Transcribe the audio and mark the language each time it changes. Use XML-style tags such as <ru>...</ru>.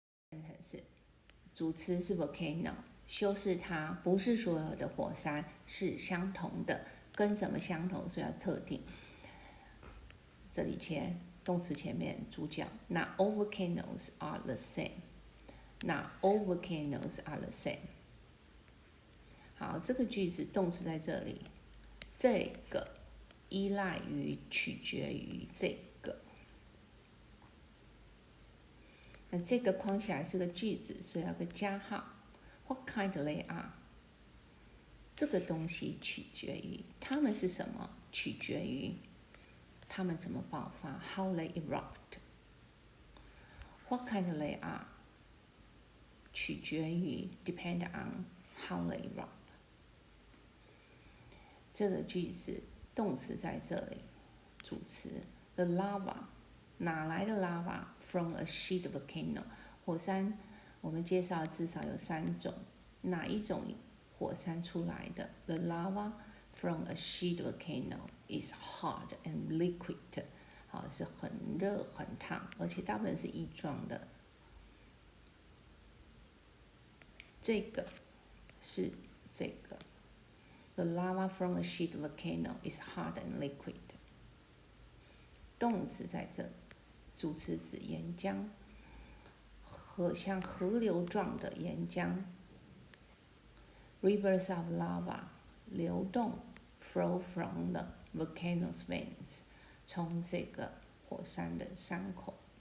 <zh>Flames， 主词是 volcano， 修饰它，不是所有的火山是相同的，跟什么相同，所以要特定。这里动词前面主角</zh> <en>，Not all volcanoes are the same。Not all volcanoes are the same。</en> <zh>好，这个句子动词在这里，这个依赖于、取决于这个。那这个框起来是个句子，所以要个加号。</zh> <en>What kind they are？</en> <zh>这个东西取决于它们是什么，取决于它们怎么爆发。</zh> <en>How they erupt。 What kind they are？</en> <zh>取决于</zh> <en>depend on how they erupt。</en> <zh>这个句子动词在这里，主词 the lava。哪来的</zh> <en>lava from a sheet volcano？</en> <zh>火山我们介绍至少有3种，哪一种火山出来的</zh> <en>？The lava from a sheet volcano is hard and liquid。</en> <zh>好，是很热很烫，而且大部分是液状的。这个是这个</zh> <en>，The lava from a sheet volcano is hard and liquid。</en> <zh>动词在这，主词指岩浆，像河流状的岩浆。</zh> <en>Rivers of lava</en> <zh>流动</zh> <en>flow from the volcano's veins，</en> <zh>从这个火山的山口。</zh>